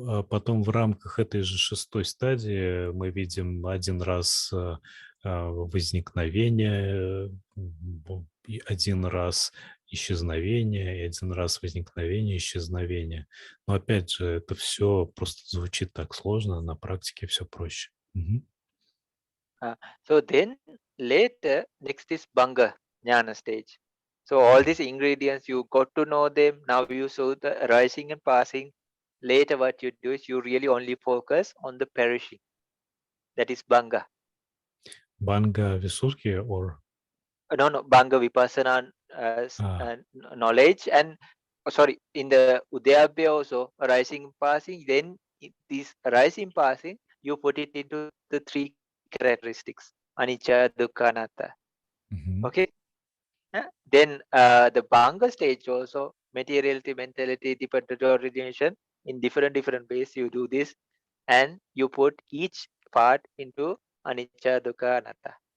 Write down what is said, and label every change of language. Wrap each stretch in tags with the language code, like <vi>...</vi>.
<ru>Потом в рамках этой же 6 стадии мы видим один раз возникновение, и один раз исчезновение, и один раз возникновение, исчезновение. Но опять же, это все просто звучит так сложно, а на практике все проще. Мгм.</ru> <en>So then later, next is Banga Jnana stage. So all these ingredients, you got to know them. Now you saw the arising and passing. Later what you do is you really only focus on the perishing. That is Banga.</en> <ru>Банга Висурки</ru> <en>or... No, Banga Vipassana А, knowledge. And sorry, in the Udayabhya also, arising and passing, then this arising passing, you put it into the 3 characteristics. Anicca, Dukkha, Anatta. мгм. Okay? Then the Banga stage also, materiality, mentality, dependent origination, in different ways you do this, and you put each part into Anicca, Dukkha, Anatta.</en>